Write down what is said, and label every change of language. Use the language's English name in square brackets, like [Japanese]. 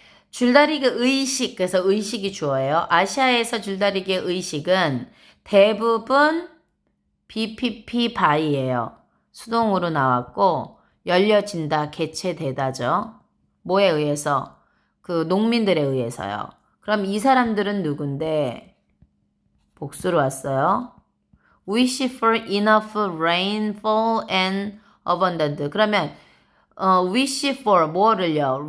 [Korean] 줄다리기 의식, 그래서 의식이 주어예요. 아시아에서 줄다리기의 의식은 대부분 BPP 바이예요. 수동으로 나왔고 열려진다, 개체되다죠. 뭐에 의해서? 그 농민들에 의해서요. 그럼 이 사람들은 누군데? 복수로 왔어요. [English] Wish for enough rainfall and abundant. [Korean] 그러면 [English] wish for [Korean] 뭐를요?